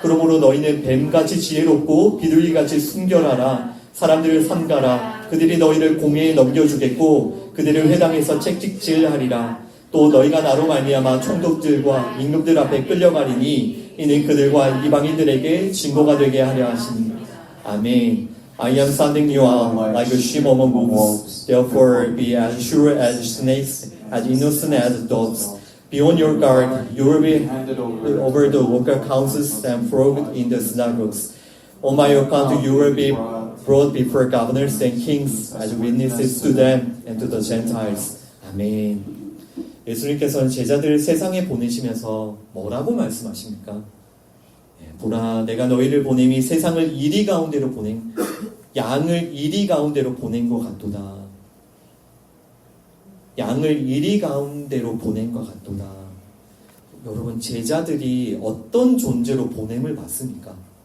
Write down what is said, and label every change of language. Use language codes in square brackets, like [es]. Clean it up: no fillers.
[ko] 그러므로 너희는 뱀같이 지혜롭고 비둘기같이 순결하라. 사람들을 삼가라. 그들이 너희를 공회에 넘겨주겠고 그들을 회당에서 책찍질하리라. 또 너희가 나로 말미암아 총독들과 임금들 앞에 끌려가리니 이는 그들과 이방인들에게 증거가 되게 하려 하시니. 아멘. [en] I am sending you out like a sheep among wolves. Therefore be as sure as snakes, as innocent as doves. Be on your guard. You will be handed over the local councils and flogged in the synagogues. On my account you will be brought before governors and kings as witnesses to them and to the Gentiles. [ko] 아멘. 예수님께서는 제자들을 세상에 보내시면서 뭐라고 말씀하십니까? 보라 내가 너희를 보냄이 세상을 이리 가운데로 양을 이리 가운데로 보낸 것 같도다. 양을 이리 가운데로 보낸 것 같도다. 여러분 제자들이 어떤 존재로 보냄을 받습니까?